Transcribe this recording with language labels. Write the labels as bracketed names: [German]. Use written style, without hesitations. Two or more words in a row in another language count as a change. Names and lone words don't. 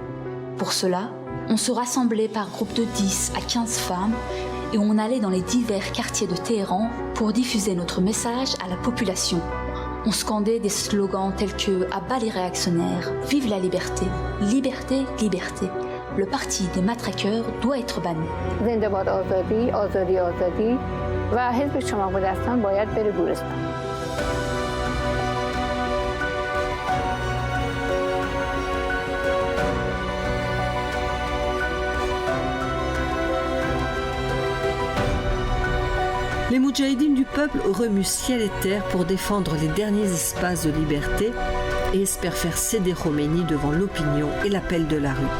[French] Pour cela, on se rassemblait par groupe de 10 à 15 femmes et on allait dans les divers quartiers de Téhéran pour diffuser notre message à la population. On scandait des slogans tels que « À bas les réactionnaires »,« Vive la liberté »,« Liberté, liberté ». Le parti des matraqueurs doit être banni. [Persian] زنده‌باد آزادی، آزادی، آزادی و حزب شماغ دستان باید بره گورستان. [French] Les moudjahidines du peuple remuent ciel et terre pour défendre les derniers espaces de liberté et espèrent faire céder Khomeini devant l'opinion et l'appel de la rue.